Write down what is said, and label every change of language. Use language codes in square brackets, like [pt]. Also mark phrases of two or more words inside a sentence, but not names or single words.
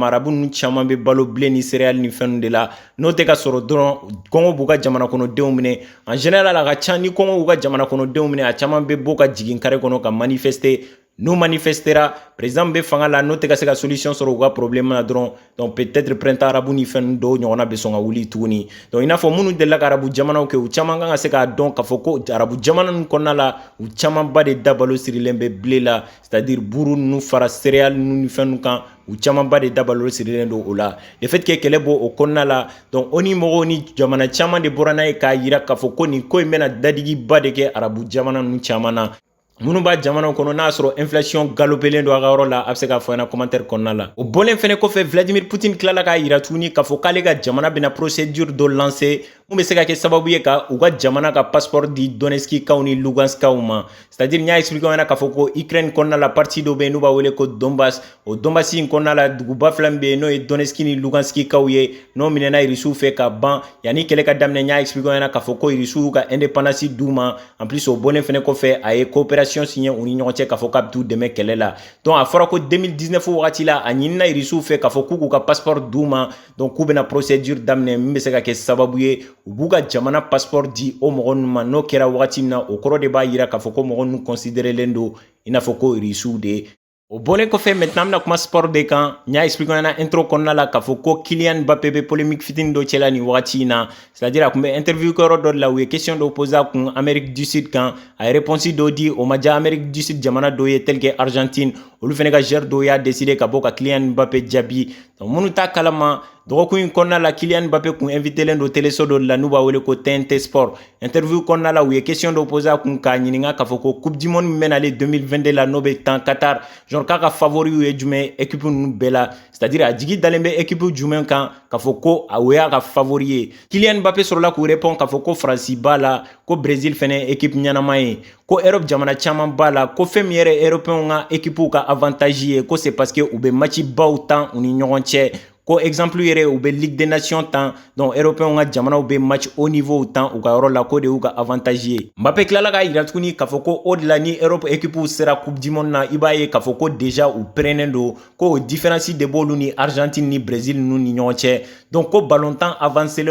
[bm] arabu ninnu caman bɛ balo blé ni céréales ni fɛnw de la n'o tɛ ka sɔrɔ dɔrɔn kɔngɔ b'u ka jamana kɔnɔdenw minɛ [fr] en général [bm] a ka ca ni kɔngɔ b'u ka jamana kɔnɔdenw minɛ a caman bɛ bɔ ka jigin kare kɔnɔ ka manifester n'u manifestera président bɛ fanga la n'o tɛ ka se ka solution sɔrɔ u ka problème na dɔrɔn donc [fr] peut-être printemps [bm] arabu ni fɛn dɔw ɲɔgɔnna bɛ sɔn ka wuli tuguni donc i n'a fɔ minnu delila ka arabu jamanaw kɛ u caman kan ka se k'a dɔn k'a fɔ ko arabu jamana ninnu kɔnɔna la u camanba de dabalo sirilen bɛ blé la c'est-à-dire buru ninnu fara céréales ninnu ni fɛnw kan u camanba de dabalo sirilen don o la [fr] le fait que [bm] kɛlɛ bɔ o kɔnɔna la donc ONU mɔgɔw ni jamana caman de bɔra n'a ye k'a yira k'a fɔ ko nin ko in bɛna dadigiba de kɛ arabu jamana ninnu caman na minnu b'a jamanaw kɔnɔ n'a sɔrɔ inflation galopelen don a ka yɔrɔ la a bɛ se k'a fɔ ɲɛna commentaire kɔnɔna la o bɔlen fɛnɛ kɔfɛ Vladimir Poutine tilala k'a yira tuguni k'a fɔ k'ale ka jamana bɛna procédure dɔ lancer mun bɛ se ka kɛ sababu ye ka u ka jamana ka passeport di Donetskikaw ni Luganskaw ma c'est-à-dire n y'a expliqué ɲɛna k'a fɔ ko Ukraine kɔnɔna la partie dɔ bɛ yen n'u b'a wele ko Donbass o Donbass in kɔnɔna la duguba fila min bɛ yen n'o ye Donetsk ni Luganskikaw ye n'o minɛna Rusiw fɛ ka ban yanni kɛlɛ ka daminɛ n y'a expliqué ɲɛna k'a fɔ ko Rusiw y'u ka indépendance d'u ma en plus o bɔlen fɛnɛ kɔfɛ a ye coopération signé u ni ɲɔgɔn cɛ k'a fɔ k'a bɛ t'u dɛmɛ kɛlɛ la donc a fɔra ko 2019 wagati la a ɲinina Rusiw fɛ k'a fɔ k'u k'u ka passeport d'u ma donc k'u bɛna procédure daminɛ min bɛ se ka kɛ sababu ye u b'u ka jamana passeport di o mɔgɔ ninnu ma n'o kɛra wagati min na o kɔrɔ de b'a yira k'a fɔ ko mɔgɔ ninnu considérelen don i n'a fɔ ko Rusiw de o bɔlen kɔfɛ maintenant an bɛna kuma sport de kan n y'a expliqué ɲɛna intro kɔnɔna la k'a fɔ ko Kylian Mbappé bɛ polémique fitinin dɔ cɛla nin wagati in na c'est-à-dire a tun bɛ interview kɛyɔrɔ dɔ de la u ye question dɔ posé a kun Amérique du Sud kan a ye réponse dɔ di o ma diya Amérique du Sud jamana dɔ ye [fr] tel que [bm] Argentine olu fɛnɛ ka joueur dɔw y'a décidé ka bɔ ka Kylian Mbappé jaabi donc minnu t'a kalama dɔgɔkun in kɔnɔna la Kylian Mbappé kun invitelen don téléso dɔ de la n'u b'a wele ko TNT Sport interview kɔnɔna la u ye question dɔ posé a kun k'a ɲininka k'a fɔ ko [fr] coupe du monde [bm] min bɛ nalen 2022 la n'o bɛ tan Qatar genre k'a ka favori ye jumɛn ye équipe ninnu bɛɛ la c'est-à-dire a jigi dalen bɛ équipe jumɛn kan k'a fɔ ko o y'a ka favori ye Kylian Mbappé sɔrɔla k'u répond k'a fɔ ko Faransi b'a la ko Brésil fɛnɛ ye équipe ɲɛnama ye ko Europe jamana caman b'a la ko fɛn min yɛrɛ européens ka équipe ka avantage ye ko [fr] c'est parce que [bm] u bɛ match baw tan u ni ɲɔgɔn cɛ ko exemple yɛrɛ u bɛ Ligue des Nations tan donc européens ka jamanaw bɛ [fr] match haut niveau [bm] tan u ka yɔrɔ la ko de y'u ka avantage ye Mbappé tilala k'a yira tuguni k'a fɔ ko o de la ni Europe équipe sera [fr] coupe du monde [bm] na i b'a ye k'a fɔ ko déjà u pɛrɛnnen don ko o différence de b'olu ni Argentine ni Brésil ninnu ni ɲɔgɔn cɛ donc ko ballontan avancelen